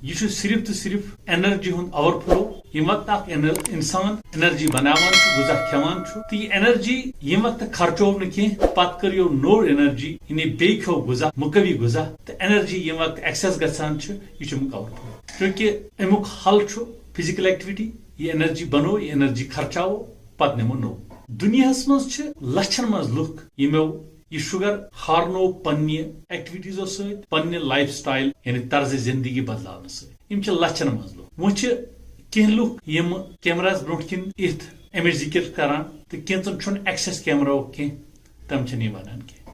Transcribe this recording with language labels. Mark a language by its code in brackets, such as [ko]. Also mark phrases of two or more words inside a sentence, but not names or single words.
[ks] یہ چھُ صرف تو صرف انرجی ہُنٛد [en] over flow. [ks] ییٚمہِ وقتہٕ اکھ انسان انرجی بناوان چھُ، غذا کھٮ۪وان چھُ تہٕ یہِ انرجی ییٚمہِ وقتہٕ خرچوو نہٕ کینٛہہ پتہٕ کٔرِو نوٚو انرجی یعنی بیٚیہِ کھیوٚو غذا مُقوی غذا تہٕ انرجی ییٚمہِ وقتہٕ ایکسیس گژھان چھِ یہِ چھُ امیُک [en] over flow. [ks] چوٗنٛکہِ امیُک حل چھُ [en] physical activity. [ks] یہ انرجی بنو، یہ انرجی خرچاو پتہٕ نِمو نوٚو۔ دُنیاہس منٛز چھِ لچھن منٛز لُکھ یِمو یہ شُگر ہارنو پننہِ ایکٹیویٹیزو سۭتۍ، پننہِ [en] life style [ks] یعنی طرز زندگی بدلاونہٕ سۭتۍ۔ یِم چھِ لچھن منٛز لُکھ۔ وۄنۍ چھِ کینٛہہ لُکھ یِم کیمراہس برونٛٹھ کِنۍ یِتھ امِچ ذِکر کران تہٕ کینٛژن چھُنہٕ ایکسیس کیمراہُک کینٛہہ، تِم چھِنہٕ یہِ ونان کینٛہہ۔